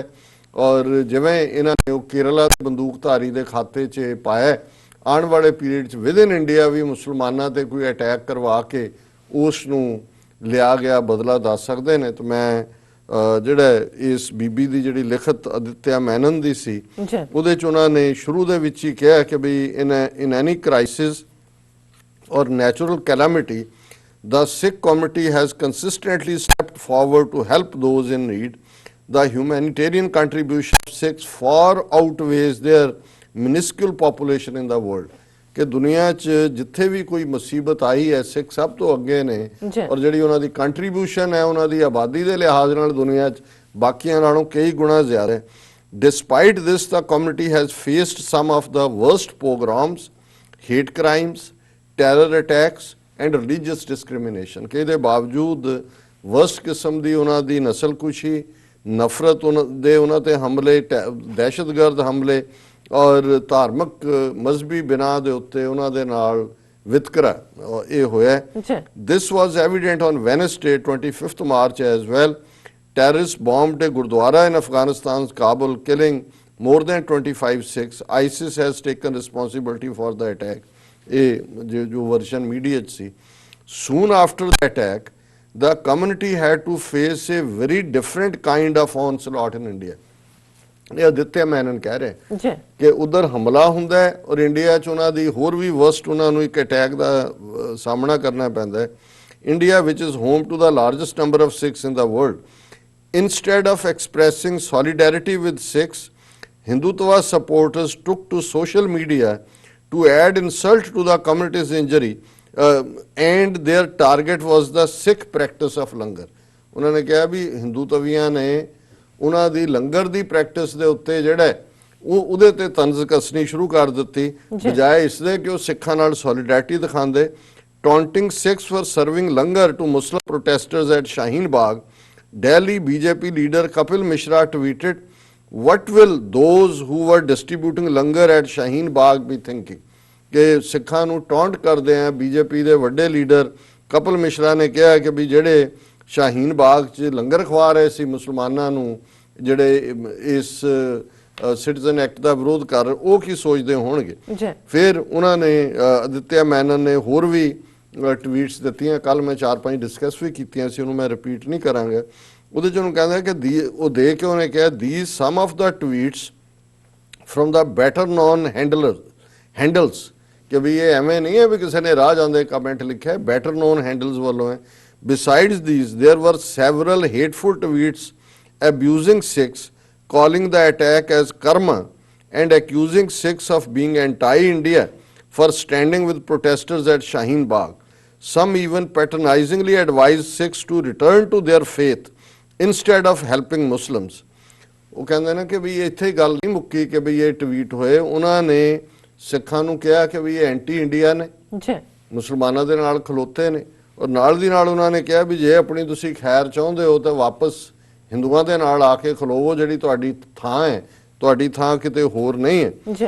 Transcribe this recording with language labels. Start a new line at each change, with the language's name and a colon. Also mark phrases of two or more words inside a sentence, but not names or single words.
Punjabi: ਔਰ ਜਿਵੇਂ ਇਹਨਾਂ ਨੇ ਉਹ ਕੇਰਲਾ ਦੇ ਬੰਦੂਕਧਾਰੀ ਦੇ ਖਾਤੇ 'ਚ ਪਾਇਆ, ਆਉਣ ਵਾਲੇ ਪੀਰੀਅਡ 'ਚ ਵਿਦਨ ਇੰਡੀਆ ਵੀ ਮੁਸਲਮਾਨਾਂ ਤੇ ਕੋਈ ਅਟੈਕ ਕਰਵਾ ਕੇ ਉਸ ਨੂੰ ਲਿਆ ਗਿਆ ਬਦਲਾ ਦੱਸ ਸਕਦੇ ਨੇ। ਤੇ ਮੈਂ ਜਿਹੜਾ ਇਸ ਬੀਬੀ ਦੀ ਜਿਹੜੀ ਲਿਖਤ ਅਦਿੱਤਿਆ ਮੈਨਨ ਦੀ ਸੀ, ਉਹਦੇ 'ਚ ਉਹਨਾਂ ਨੇ ਸ਼ੁਰੂ ਦੇ ਵਿੱਚ ਹੀ ਕਿਹਾ ਕਿ ਬਈ
English: in any crisis or natural calamity, the Sikh community has consistently stepped forward to help those in need. The humanitarian contribution of Sikhs far outweighs their minuscule population in the world.
Punjabi: ਕਿ ਦੁਨੀਆ 'ਚ ਜਿੱਥੇ ਵੀ ਕੋਈ ਮੁਸੀਬਤ ਆਈ ਹੈ, ਸਿੱਖ ਸਭ ਤੋਂ ਅੱਗੇ ਨੇ, ਔਰ ਜਿਹੜੀ ਉਹਨਾਂ ਦੀ ਕੰਟਰੀਬਿਊਸ਼ਨ ਹੈ ਉਹਨਾਂ ਦੀ ਆਬਾਦੀ ਦੇ ਲਿਹਾਜ਼ ਨਾਲ ਦੁਨੀਆ 'ਚ ਬਾਕੀਆਂ ਨਾਲੋਂ ਕਈ ਗੁਣਾ ਜ਼ਿਆਦਾ ਹੈ।
English: Despite this, the community has faced some of the worst pogroms, hate crimes, terror attacks and religious discrimination।
Punjabi: ਕਿ ਇਹਦੇ ਬਾਵਜੂਦ worst ਕਿਸਮ ਦੀ ਉਹਨਾਂ ਦੀ ਨਸਲਕੁਸ਼ੀ, ਨਫ਼ਰਤ ਦੇ ਉਹਨਾਂ ਤੇ ਹਮਲੇ, ਦਹਿਸ਼ਤਗਰਦ ਹਮਲੇ ਔਰ ਧਾਰਮਿਕ ਮਜ਼ਹਬੀ ਬਿਨਾਂ ਦੇ ਉੱਤੇ ਉਹਨਾਂ ਦੇ ਨਾਲ ਵਿਤਕਰਾ ਇਹ ਹੋਇਆ।
English: This was evident on Wednesday 25th March as well। Terrorists bombed a Gurdwara in Afghanistan's Kabul, killing more than 25 Sikhs। ISIS has taken responsibility for the attack।
Punjabi: ਜੋ
English: version media
Punjabi: ਚ ਸੀ।
English: Soon after the attack, the community had to face a very different kind of onslaught in India।
Punjabi: ਇਹ ਆਦਿਤਿਆ ਮੈਨਨ ਕਹਿ ਰਹੇ ਕਿ ਉਧਰ ਹਮਲਾ ਹੁੰਦਾ ਹੈ ਔਰ ਇੰਡੀਆ 'ਚ ਉਹਨਾਂ ਦੀ ਹੋਰ ਵੀ ਵਰਸਟ ਉਹਨਾਂ ਨੂੰ ਇੱਕ ਅਟੈਕ ਦਾ ਸਾਹਮਣਾ ਕਰਨਾ ਪੈਂਦਾ ਹੈ।
English: India which is home to the largest number of Sikhs in the world. Instead of expressing solidarity with Sikhs, Hindutva supporters took to social media to add insult to the community's injury, and their target was the Sikh practice of langar।
Punjabi: ਉਹਨਾਂ ਨੇ ਕਿਹਾ ਵੀ ਹਿੰਦੂਤਵੀਆਂ ਨੇ ਉਹਨਾਂ ਦੀ ਲੰਗਰ ਦੀ ਪ੍ਰੈਕਟਿਸ ਦੇ ਉੱਤੇ ਜਿਹੜਾ ਉਹਦੇ ਤੇ ਤੰਜ਼ ਕੱਸਣੀ ਸ਼ੁਰੂ ਕਰ ਦਿੱਤੀ, ਬਜਾਏ ਇਸ ਦੇ ਕਿ ਉਹ ਸਿੱਖਾਂ ਨਾਲ ਸੋਲੀਡੈਰਿਟੀ ਦਿਖਾਉਂਦੇ।
English: Taunting Sikhs for serving langar to Muslim protesters at Shaheen Bagh, Delhi BJP leader Kapil Mishra tweeted, "What will those who were distributing langar at Shaheen Bagh be thinking?"
Punjabi: ਕਿ ਸਿੱਖਾਂ ਨੂੰ ਟੌਂਟ ਕਰਦੇ ਆ। ਬੀਜੇਪੀ ਦੇ ਵੱਡੇ ਲੀਡਰ ਕਪਿਲ ਮਿਸ਼ਰਾ ਨੇ ਕਿਹਾ ਕਿ ਵੀ ਜਿਹੜੇ ਸ਼ਾਹੀਨ ਬਾਗ 'ਚ ਲੰਗਰ ਖਵਾ ਰਹੇ ਸੀ ਮੁਸਲਮਾਨਾਂ ਨੂੰ, ਜਿਹੜੇ ਇਸ ਸਿਟੀਜ਼ਨ ਐਕਟ ਦਾ ਵਿਰੋਧ ਕਰ ਰਹੇ, ਉਹ ਕੀ ਸੋਚਦੇ ਹੋਣਗੇ। ਫਿਰ ਉਹਨਾਂ ਨੇ ਆਦਿਤਿਆ ਮੈਨਨ ਨੇ ਹੋਰ ਵੀ ਟਵੀਟਸ ਦਿੱਤੀਆਂ। ਕੱਲ ਮੈਂ 4-5 ਡਿਸਕਸ ਵੀ ਕੀਤੀਆਂ ਸੀ, ਉਹਨੂੰ ਮੈਂ ਰਿਪੀਟ ਨਹੀਂ ਕਰਾਂਗਾ। ਉਹਦੇ 'ਚ ਉਹਨੂੰ ਕਹਿੰਦਾ ਕਿ ਉਹ ਦੇ ਕੇ ਉਹਨੇ ਕਿਹਾ,
English: "These some of the tweets from the better known handles"
Punjabi: ਕਿ ਵੀ ਇਹ ਐਵੇਂ ਨਹੀਂ ਹੈ ਵੀ ਕਿਸੇ ਨੇ ਰਾਹ ਜਾਂਦੇ ਕਮੈਂਟ ਲਿਖਿਆ,
English: better known handles
Punjabi: ਵੱਲੋਂ ਹੈ।
English: Besides these, there were several hateful tweets abusing Sikhs, calling the attack as karma and accusing Sikhs of being anti-India for standing with protesters at Shaheen Bagh। Some even patronizingly advised Sikhs to return to their faith instead of helping Muslims।
Punjabi: ਉਹ ਕਹਿੰਦੇ ਨੇ ਕਿ ਵੀ ਇੱਥੇ ਗੱਲ ਨਹੀਂ ਮੁੱਕੀ ਕਿ ਵੀ ਇਹ ਟਵੀਟ ਹੋਏ। ਉਹਨਾਂ ਨੇ ਸਿੱਖਾਂ ਨੂੰ ਕਿਹਾ ਕਿ ਵੀ ਇਹ ਐਂਟੀ ਇੰਡੀਆ ਨੇ, ਮੁਸਲਮਾਨਾਂ ਦੇ ਨਾਲ ਖਲੋਤੇ ਨੇ, ਔਰ ਨਾਲ ਦੀ ਨਾਲ ਉਹਨਾਂ ਨੇ ਕਿਹਾ ਵੀ ਜੇ ਆਪਣੀ ਤੁਸੀਂ ਖੈਰ ਚਾਹੁੰਦੇ ਹੋ ਤਾਂ ਵਾਪਸ ਹਿੰਦੂਆਂ ਦੇ ਨਾਲ ਆ ਕੇ ਖਲੋਵੋ, ਜਿਹੜੀ ਤੁਹਾਡੀ ਥਾਂ ਹੈ, ਤੁਹਾਡੀ ਥਾਂ ਕਿਤੇ ਹੋਰ ਨਹੀਂ ਹੈ।